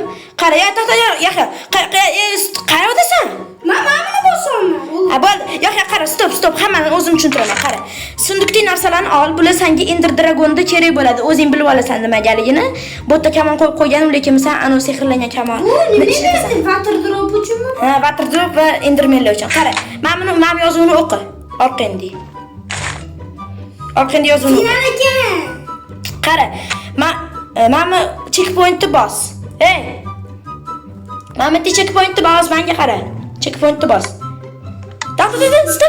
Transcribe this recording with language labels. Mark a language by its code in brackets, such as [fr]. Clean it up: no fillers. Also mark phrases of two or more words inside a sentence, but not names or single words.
[uz] Qara, yaxshi. Qayerdasan? Men buni bosaman. Bo'ldi. Yaxshi, qara, stop. Hammani o'zim tushuntiraman. Qara. Sundukdagi narsalarni ol. Bular senga Ender Dragonda kerak bo'ladi. O'zing bilib olasan nimagaligini. Bu yerda kamon qo'yib qo'yganim, lekin sen ana sehrlangan kamon. Bu nima deyapsiz? Water drop uchunmi? Ha, Water drop va Endermanlar uchun. Qara, mana buni yozuvini o'qi. Orqangda yozuvini. Sinan aka. Qara, mana checkpointni bos. Mana checkpointni bos, menga qara. Checkpointni bos. Stop.